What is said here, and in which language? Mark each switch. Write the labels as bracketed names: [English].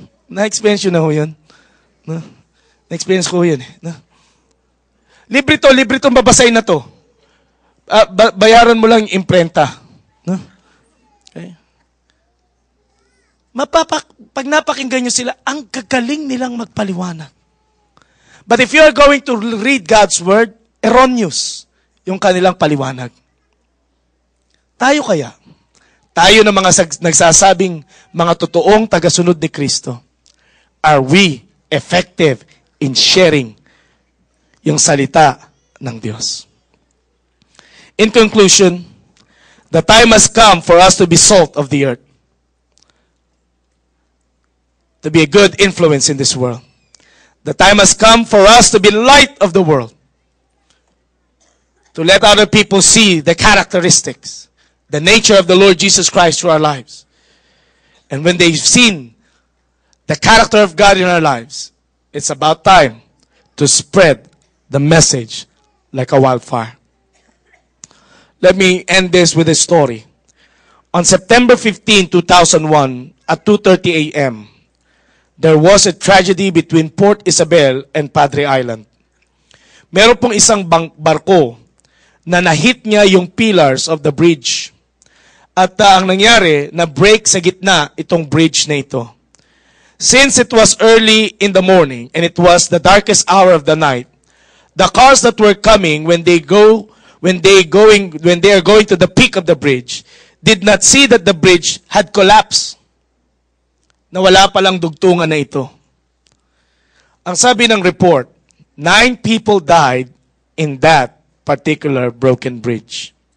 [Filipino] Na-experience yun na ho yun. No? Na-experience ko yun. No? Libre itong babasahin na to. Bayaran mo lang yung imprenta. No? Okay. Pag napakinggan nyo sila, ang gagaling nilang magpaliwanag. [English] But if you are going to read God's Word, erroneous [Filipino] yung kanilang paliwanag. Tayo kaya, tayo na mga nagsasabing mga totoong tagasunod ni Kristo, [English] are we effective in sharing [Filipino] yung salita ng Diyos? [English] In conclusion, the time has come for us to be salt of the earth. To be a good influence in this world. The time has come for us to be light of the world. To let other people see the characteristics, the nature of the Lord Jesus Christ through our lives. And when they've seen the character of God in our lives, it's about time to spread the message like a wildfire. Let me end this with a story. On September 15, 2001, at 2:30 a.m., there was a tragedy between Port Isabel and Padre Island. [Filipino] Meron pong isang barko na nahit niya yung pillars of the bridge. At ang nangyari, na-break sa gitna itong bridge na ito. [English] Since it was early in the morning and it was the darkest hour of the night, the cars that were coming when they are going to the peak of the bridge did not see that the bridge had collapsed. [Filipino] Nawala palang dugtungan na ito. Ang sabi ng report, [English] 9 people died in that particular broken bridge.